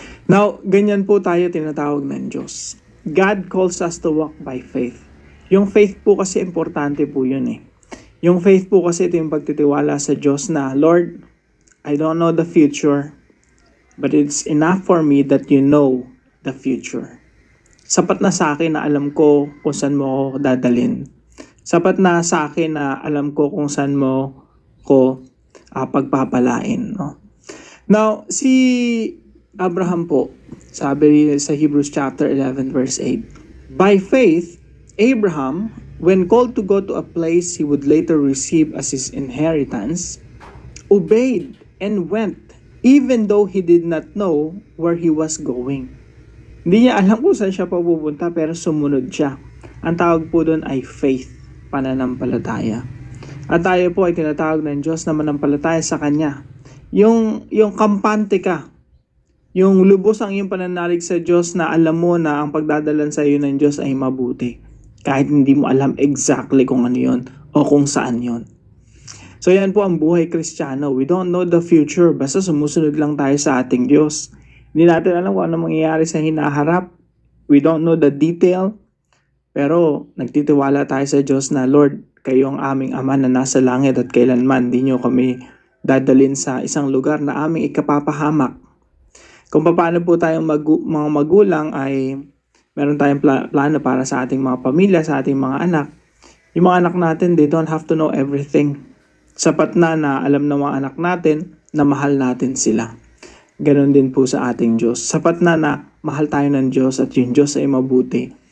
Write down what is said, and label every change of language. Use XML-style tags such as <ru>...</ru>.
<tl>Now, ganyan po tayo tinatawag ng Diyos.</tl> <en>God calls us to walk by faith.</en> <tl>Yung faith po kasi importante po yun eh. Yung faith po kasi ito yung pagtitiwala sa Diyos na,</tl> <en>Lord, I don't know the future, but it's enough for me that you know the future.</en> <tl>Sapat na sa akin na alam ko kung saan mo ako dadalhin. Sapat na sa akin na alam ko kung saan mo ko pagpapalain. No?</tl> <en>Now,</en> <tl>si Abraham po, sabi sa</tl> <en>Hebrews chapter 11 verse 8, by faith, Abraham, when called to go to a place he would later receive as his inheritance, obeyed and went even though he did not know where he was going.</en> <tl>Hindi niya alam kung saan siya pupunta pero sumunod siya. Ang tawag po doon ay faith, pananampalataya. At tayo po ay tinatawag ng Diyos na manampalataya sa Kanya. Yung kampante ka, yung lubos ang iyong pananalig sa Diyos na alam mo na ang pagdadalan sa iyo ng Diyos ay mabuti. Kahit hindi mo alam exactly kung ano yon o kung saan yon. So yan po ang buhay Kristiyano.</tl> <en>We don't know the future.</en> <tl>Basta sumusunod lang tayo sa ating Diyos. Hindi natin alam kung ano mangyayari sa hinaharap.</tl> <en>We don't know the detail.</en> <tl>Pero nagtitiwala tayo sa Diyos na, Lord, kayo ang aming Ama na nasa langit at kailanman di nyo kami dadalin sa isang lugar na aming ikapapahamak. Kung paano po tayong mga magulang ay meron tayong plano para sa ating mga pamilya, sa ating mga anak. Yung mga anak natin,</tl> <en>they don't have to know everything.</en> <tl>Sapat na alam ng mga anak natin na mahal natin sila. Ganon din po sa ating Diyos. Sapat na mahal tayo ng Diyos at yung Diyos ay mabuti.</tl>